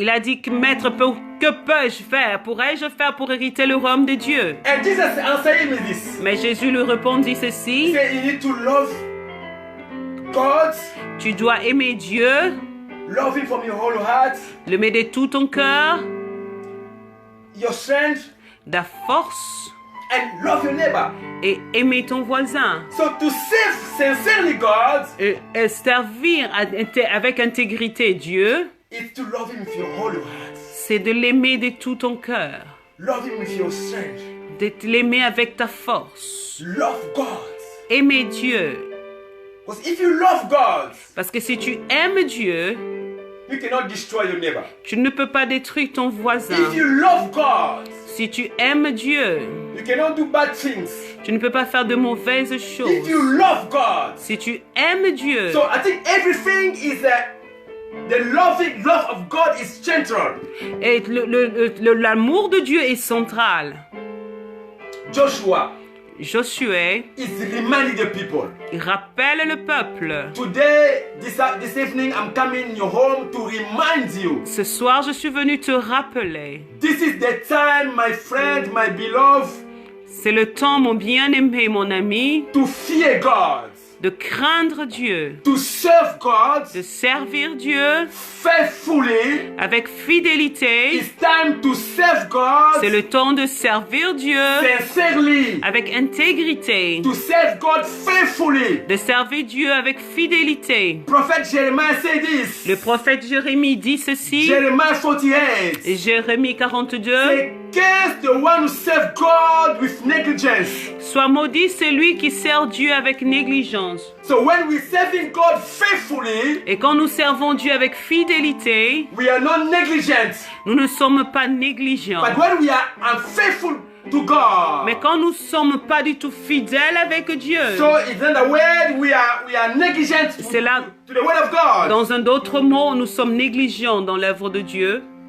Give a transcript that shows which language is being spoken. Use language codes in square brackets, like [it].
[fr] il a dit, Maître, que peux-je faire? Pourrais-je faire pour hériter le royaume de Dieu? [en] And Jesus answered him with this. [fr] Mais Jésus lui répondit [en] He [fr] ceci, [en] said, you need to love God, [fr] tu dois aimer Dieu, [en] love Him from your whole heart, [fr] l'aimer de tout ton cœur, [en] your strength, [fr] ta force, [en] and love your neighbor. [fr] et aimer ton voisin. [en] So to serve sincerely God [fr] Et servir avec intégrité Dieu, [en] is to love Him with your whole heart. [fr] c'est de l'aimer de tout ton cœur, [en] Love Him with your strength. [fr] de l'aimer avec ta force. [en] Love God. [fr] Aimer Dieu. [en] Because if you love God, [fr] Parce que si tu aimes Dieu, [en] you cannot destroy your neighbor. [fr] tu ne peux pas détruire ton voisin. [en] If you love God, [fr] Si tu aimes Dieu, [en] you cannot do bad things. [fr] tu ne peux pas faire de mauvaises [en] If [fr] choses. [en] you love God, [fr] Si tu aimes Dieu, [en] so I think everything is the love of God is central. [fr] et l'amour de Dieu est central. Josué, [en] is reminding the people. [fr] il rappelle le peuple. [en] Today, this evening, I'm coming in your home to remind you. [fr] Ce soir, je suis venu te rappeler. [en] This is the time, my friend, my beloved, [fr] C'est le temps, mon bien-aimé, mon ami, [en] to fear God, [fr] de craindre Dieu, [en] to serve God [fr] de servir Dieu [en] faithfully. [fr] avec fidélité. [en] It's time to serve God [fr] C'est le temps de servir Dieu [en] sincerely, [fr] avec intégrité, [en] to serve God faithfully. [fr] de servir Dieu avec fidélité. [en] Prophet Jeremiah said this. [fr] Le prophète Jérémie dit ceci, [en] Jeremiah 48. [fr] et Jérémie 42, [en] Say, curse the one who serve God with negligence. [fr] Sois maudit celui qui sert Dieu avec négligence. [en] So when we're serving God faithfully, [fr] Et quand nous servons Dieu avec fidélité, [en] we are not negligent. [fr] nous ne sommes pas négligents. [en] But when we are unfaithful to God, [fr] Mais quand nous ne sommes pas du tout fidèles avec Dieu, [en] so in other words, we are negligent [fr] c'est là, [en] to the word of God. [fr] dans un autre mot, nous sommes négligents dans l'œuvre de Dieu.